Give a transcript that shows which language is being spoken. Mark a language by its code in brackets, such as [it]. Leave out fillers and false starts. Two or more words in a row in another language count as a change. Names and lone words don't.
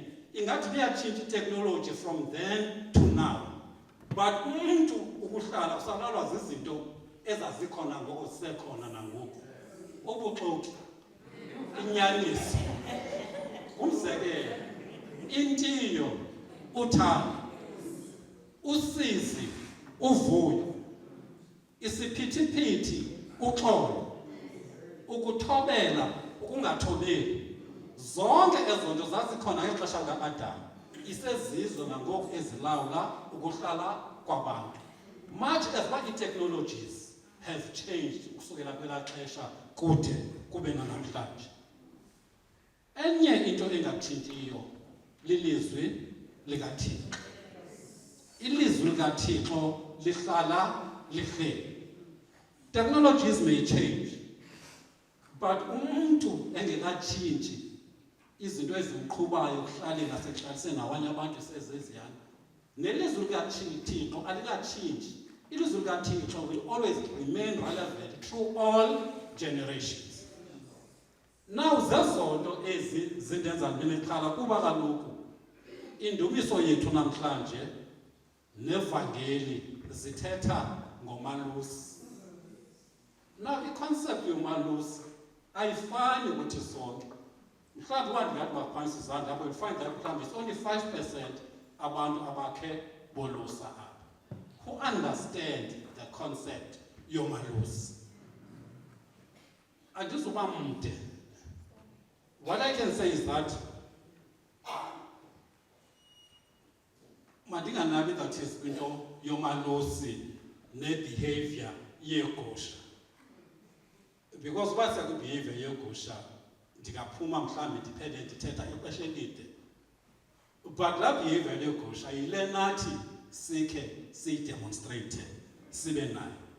[xh] Ingathi liyatshintsha i-technology [en] from then to now, [xh] but umntu ukuhlala usalalwa zizinto ezazikhona ngoko zisekhona nangoku. Ubuxoki, inyaniso, umzekelo, intiyo, uthando, usizi, uvuyo, isiphithiphithi, uxolo, ukuthobela, ukungathobeli. Zonke ezo nto zazikhona ngexesha lika-Adam, isezizo nangoku ezilawula ukuhlala kwabantu. [en] Much as what i-technologies have changed [xh] ukusukela kwelaa xesha kude kube nanamhlanje. Enye into engatshintshiyo lilizwi likaThixo. Ilizwi likaThixo lihlala lihleli. [en] Technologies may change, but [xh] umuntu engekatshintshi izinto ezimqhubayo kuhlaleni nasekuhlaliseni nabanye abantu sezeziyana, nelizwi likaThixo alikatshintshi. Ilizwi likaThixo [en] will always remain relevant through all generations. [xh] Now zezo nto ezi zindenza ndibe nexhala kuba kaloku indumiso yethu namhlanje nevangeli zithetha ngomalusi. Now i-concept yomalusi ayifani ukuthi sonke. Mhlawumbi uba ndingathi baphantsi izandla apho, [en] you'll find that mhlawumbi it's only 5% [xh] abantu abakhe bolusa apha [en] who understand the concept yomalusi. [xh] Andizuba mde. [en] What I can say is that [xh] mandinganabi [en] that is [xh] kwinto yomalusi ne-behavior yegusha, because uba sekwi-behavior yegusha ndingaphuma mhlawumbi ndiphele ndithetha ixesha elide. But laa behavior yegusha yile nathi sikhe siyidemonstrate sibe nayo.